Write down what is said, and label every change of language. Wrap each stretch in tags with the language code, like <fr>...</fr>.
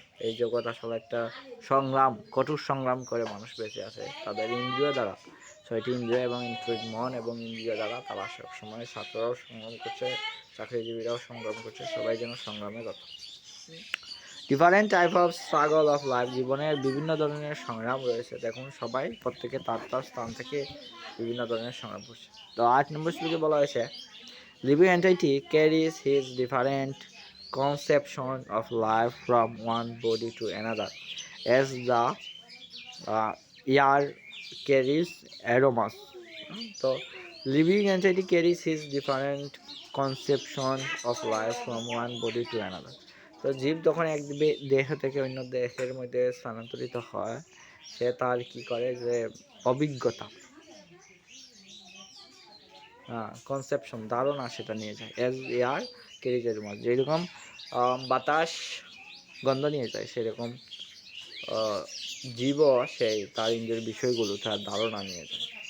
<bn>এই জগৎ আসলে একটা সংগ্রাম, কঠোর সংগ্রাম করে মানুষ বেঁচে আছে তাদের ইন্দ্রিয় দ্বারা, 6টি ইন্দ্রিয় এবং ইনক্লুড মন এবং ইন্দ্রিয় দ্বারা। তারা সবসময় ছাত্ররাও সংগ্রাম করছে, চাকরিজীবীরাও সংগ্রাম করছে, সবাই যেন সংগ্রামে রত।</bn> <en>different type of struggle of life,</en> <bn>জীবনের বিভিন্ন ধরনের সংগ্রাম রয়েছে। দেখুন সবাই প্রত্যেকে তার স্থান থেকে বিভিন্ন ধরনের সংগ্রাম করছে। তো 8 নম্বর শ্লোকে বলা হয়েছে</bn> <en>Living entity carries his different conception of life from one body to another as the air carries aromas, তো Living entity carries his different conception of life from one body to another.</en> <bn>তো জীব যখন এক দেহ থেকে অন্য দেহের মধ্যে স্থানান্তরিত হয়, সে তার কি করে যে অভিজ্ঞতা, কনসেপশন, ধারণা সেটা নিয়ে যায়।</bn> <en>as air carries</en> <bn>এর মধ্যে যেরকম বাতাস গন্ধ নিয়ে যায়, সেরকম জীবও সেই তার ইন্দ্রিয়ের বিষয়গুলো তার ধারণা নিয়ে যায়।</bn>